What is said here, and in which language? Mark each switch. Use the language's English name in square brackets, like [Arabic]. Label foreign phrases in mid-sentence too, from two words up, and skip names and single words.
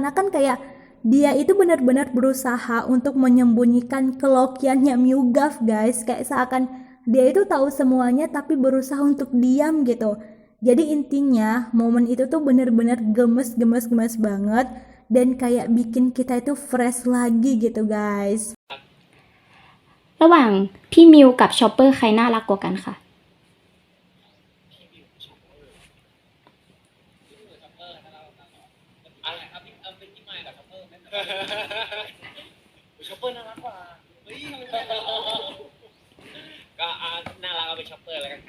[Indonesian] Seakan-akan kayak dia itu benar-benar berusaha untuk menyembunyikan kelokiannya Mugaf guys, kayak seakan dia itu tahu semuanya tapi berusaha untuk diam gitu. Jadi intinya momen itu tuh benar-benar gemes banget dan kayak bikin kita itu fresh lagi gitu guys. [Thai] ระหว่างพี่มิวกับชอปเปอร์ใครน่ารักกว่ากันคะ อะไรครับเป็นที่ใหม่กับช็อปเปอร์ไหมช็อปเปอร์น่ารักกว่าเฮ้ยก็น่ารักเอาเป็นช็อปเปอร์แล้วกันครับ